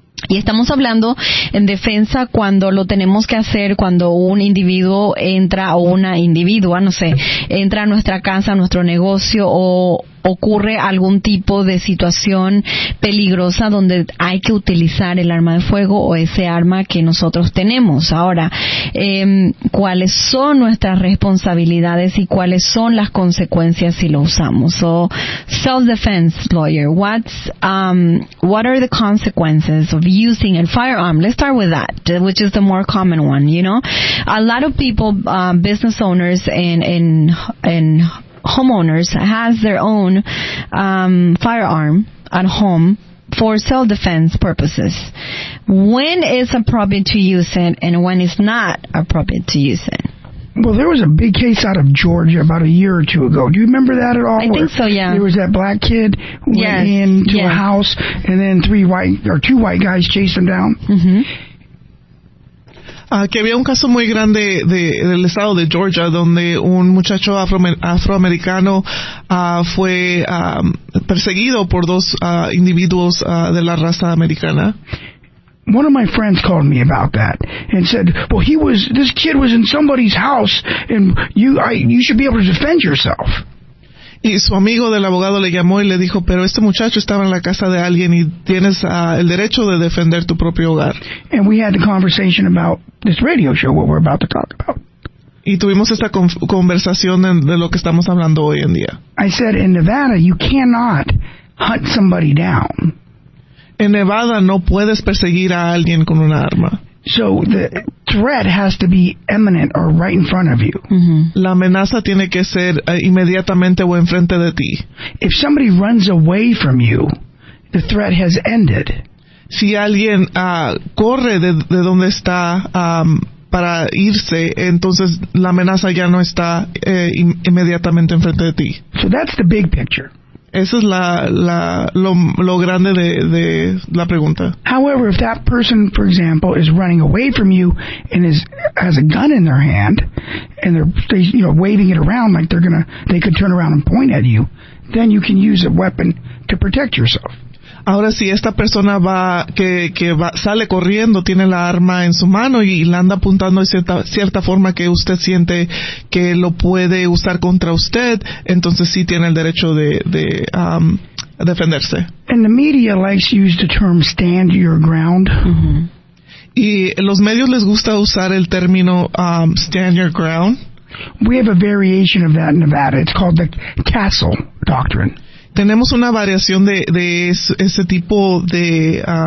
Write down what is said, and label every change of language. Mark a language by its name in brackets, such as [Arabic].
[Spanish] Y estamos hablando en defensa cuando lo tenemos que hacer cuando un individuo entra o una individua, no sé, entra a nuestra casa, a nuestro negocio o ocurre algún tipo de situación peligrosa donde hay que utilizar el arma de fuego o ese arma que nosotros tenemos. Ahora, ¿cuáles son nuestras responsabilidades y cuáles son las consecuencias si lo usamos? [English] So, self-defense lawyer, what are the consequences of using a firearm? Let's start with that, which is the more common one, you know? A lot of people, business owners and homeowners has their own firearm at home for self-defense purposes. When is appropriate to use it and when is not appropriate to use it? Well, there was a big case out of Georgia about a year or two ago. Do you remember that at all? I think so, yeah. There was that black kid who went into a house and then two white guys chased him down. Mm-hmm. [Spanish] Que había un caso muy grande del estado de Georgia donde un muchacho afroamericano fue perseguido por dos individuos de la raza americana. [English] One of my friends called me about that and said, well, this kid was in somebody's house and you should be able to defend yourself. [Spanish] Y su amigo del abogado le llamó y le dijo, pero este muchacho estaba en la casa de alguien y tienes el derecho de defender tu propio hogar. [English] And we had the conversation about this radio show, what we're about to talk about. [Spanish] Y tuvimos esta conversación de lo que estamos hablando hoy en día. [English] I said, in Nevada, you cannot hunt somebody down. [Spanish] En Nevada no puedes perseguir a alguien con una arma. [English] So the threat has to be imminent or right in front of you. Mm-hmm. [Spanish] La amenaza tiene que ser inmediatamente o enfrente de ti. [English] If somebody runs away from you, the threat has ended. [Spanish] Si alguien corre de donde está para irse, entonces la amenaza ya no está inmediatamente enfrente de ti. [English] So that's the big picture. [Spanish] Esa es lo grande de la pregunta. [English] However, if that person, for example, is running away from you and has a gun in their hand and they're waving it around like they could turn around and point at you, then you can use a weapon to protect yourself. [Spanish] Ahora, si esta persona sale corriendo, tiene la arma en su mano y la anda apuntando de cierta forma que usted siente que lo puede usar contra usted, entonces sí tiene el derecho de defenderse. [English] And the media likes to use the term stand your ground. Mm-hmm. [Spanish] Y los medios les gusta usar el término stand your ground. [English] We have a variation of that in Nevada. It's called the Castle Doctrine. [Spanish] Tenemos una variación de ese tipo de